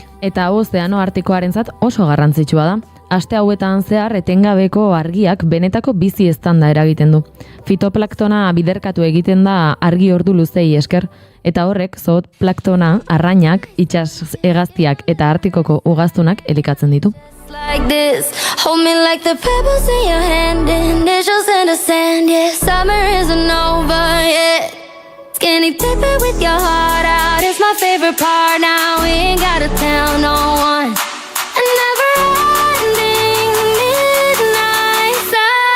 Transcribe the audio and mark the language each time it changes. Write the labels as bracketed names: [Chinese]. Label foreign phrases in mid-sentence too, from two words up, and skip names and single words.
[Basque] Eta ozeano artikoarentzat oso garrantzitsua da. Aste hauetan zehar etengabeko argiak benetako bizi eztanda eragiten du. Fitoplaktona biderkatu egiten da argi ordu luzei esker, eta horrek zooplaktona, arrainak, itsas hegaztiak eta artikoko ugaztunak elikatzen ditu. [English] Like this, hold me like the pebbles in your hand, initials in the sand, yeah, summer isn't over yet. Skinny dipping with your heart out, it's my favorite part now, we ain't gotta tell no one. And never ending midnight sun.